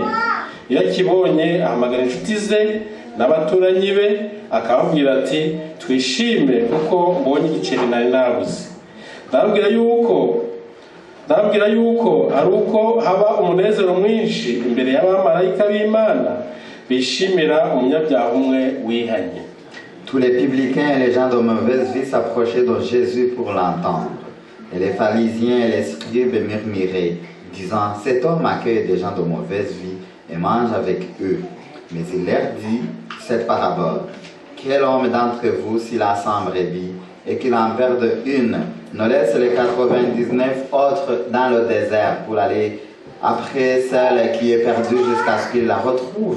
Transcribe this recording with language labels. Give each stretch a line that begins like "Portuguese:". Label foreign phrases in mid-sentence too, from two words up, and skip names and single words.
Kinyarwanda: Iyo akibonye ahamagara inshuti ze n'abaturanyi be akababwira ati twishime kuko mbonye igiceri nari nabuze. Ndababwira yuko ari uko haba umunezero mwinshi imbere y'abamarayika b'Imana bishimira umunyabyaha umwe wihanye.
French: Tous les publicains et les gens de mauvaise vie s'approchaient de Jésus pour l'entendre. Et les pharisiens et les scribes murmuraient, disant, cet homme accueille des gens de mauvaise vie et mange avec eux. Mais il leur dit cette parabole. Quel homme d'entre vous, s'il a 100 brebis et qu'il en perde une, ne laisse les 99 autres dans le désert pour aller après celle qui est perdue jusqu'à ce qu'il la retrouve?